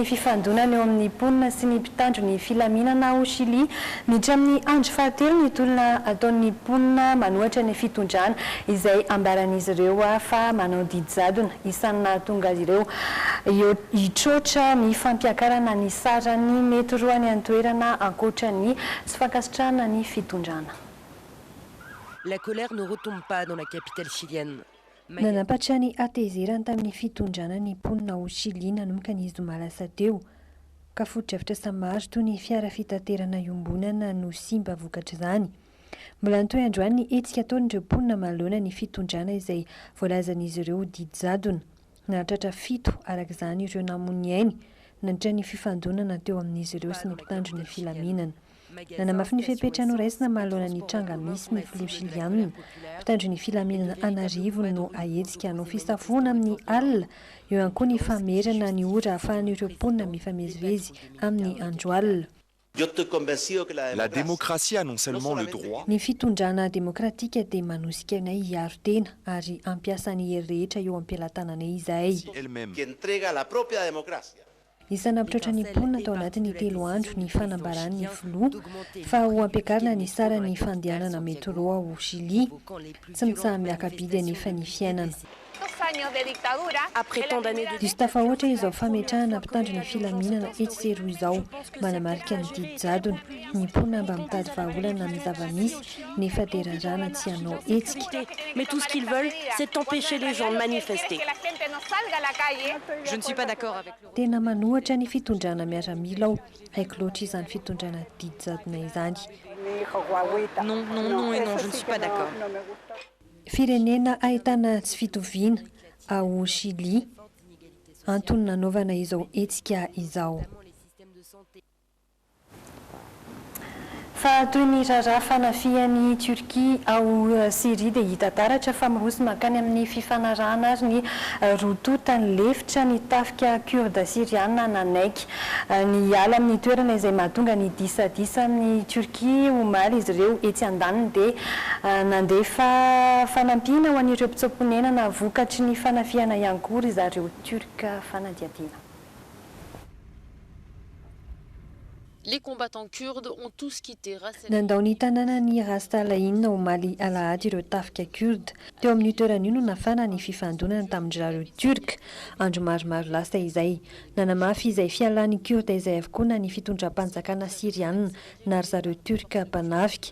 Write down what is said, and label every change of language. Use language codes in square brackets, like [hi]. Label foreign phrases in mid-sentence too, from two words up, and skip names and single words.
[mg] fifandonana eo amin'ny mponina sy ny mpitandro ny filaminana ao Chili miditra amin'ny andro fahatelo ny tolona ataon'ny mponina manohatra ny fitondrana izay ambaran'izy ireo fa manao didy jadona isan'ny nahatonga azy ireo hitroatra ny fampiakarana ny sarany mety roa ny antoerana ankoatra ny sy fankasitrahana ny fitondrana. [fr] La colère ne retombe pas dans la capitale chilienne. [mg] Nanampatrany atezerany tamin'ny fitondrana ny mponina ao Chili nanomboka ny zoma lasa teo ka foto-drafitra samaro toy ny fiara fitaterana iombonana no simba vokatra izany. Mbola nitoy androany ny hetsika ataon'ireo mponina manoloana ny fitondrana izay voalazan'izy ireo didy jadona. Nahatratra 7 arak'izany ireo namony ainy nandritra ny fifandonana teo amin'izy ireo sy ny mpitandro ny filaminana. Nanamafy ny fepetrano raisina mahalona ny tranga misy ny filoha Chilianina. Mpitandro ny filaminana anarivo no ahetsika no fisafona amin'ny alina eo ihany koa ny famerana ny ora ahafahan'ireo mponina mifamezivezy amin'ny andro alina. [fr] La démocratie a non seulement le droit. [mg] Ny fitondrana demokratika dia manosika nay hiaro tena ary ampiasany hery rehetra eo ampialatananay izahay. Isana mpitroatra ny mponina tao anatin'ny 3 andro ny fanambaran'ny filoha fa ho ampiakarina ny sara ny fandehanana metro ao Chili tsy mitsaha miakabidy anefa ny fiainana. Izy tafahoatra izao fametrahana mpitandro ny filaminana etsero izao manamarika ny didy jadona ny mponina mba mitady vahaolana amin'ny zava-misy nefa derarana tsy hanao etsika. [fr] Mais tout ce qu'ils veulent, c'est empêcher les gens de manifester. Je ne suis pas d'accord avec le... [mg] Tena manohatra ny fitondrana miaramila ao haiko loatra izany fitondrana didy jadona izany. [fr] Non, non, non et non, je ne suis pas d'accord. [mg] Firenena ahitana tsy fitoviana ao Chili antony nanaovana izao etsika izao. Fa toy ny raharaha fanafihan'ny Turkia ao Syria dia hita taratra fa miroso makany amin'ny fifanarahana ary ny rototany lefitra ny tafika kurde syriana nanaiky ny ala amin'ny toerana izay mahatonga ny disadisa amin'ny Turkia omaly izy ireo etsy andaniny dia nandefa fanampiana ho an'ireo mpitsaponenana vokatry ny fanafihana ihany koa ry zareo Turka fanadiadiana. [fr] Les combattants kurdes ont tous quitté Ras el... [mg] Nandao ny tanàna ny Rastalaina omaly alahady ireo tafika kurde teo amin'ny toerana io no nafana ny fifandonana tamin'ny zareo Turka andro maromaro lasa izay nanamafy izay fialan'ny kurde izay avokoa na ny fitondram-panjakana siriana na ry zareo Turka mpanafika.